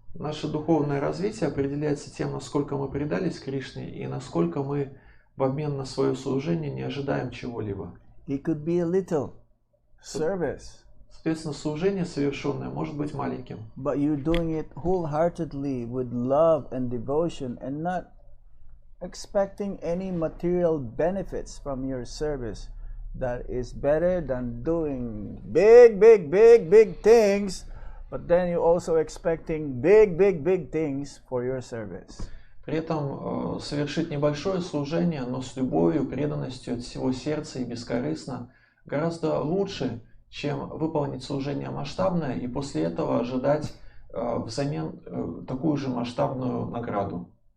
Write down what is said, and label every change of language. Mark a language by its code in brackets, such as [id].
[ru] Наше духовное развитие определяется тем, насколько мы предались Кришне и насколько мы в обмен на свое служение не ожидаем чего-либо. [en] It could be a little service. [ru] Соответственно, служение совершенное может быть маленьким. [en] But you're doing it wholeheartedly with love and devotion and not expecting any material benefits from your service. That is better than doing big things, but then you're also expecting big things for your service. [ru] При этом совершить небольшое служение, но с любовью, преданностью от всего сердца и бескорыстно гораздо лучше, чем выполнить служение масштабное и после этого ожидать взамен такую же масштабную награду.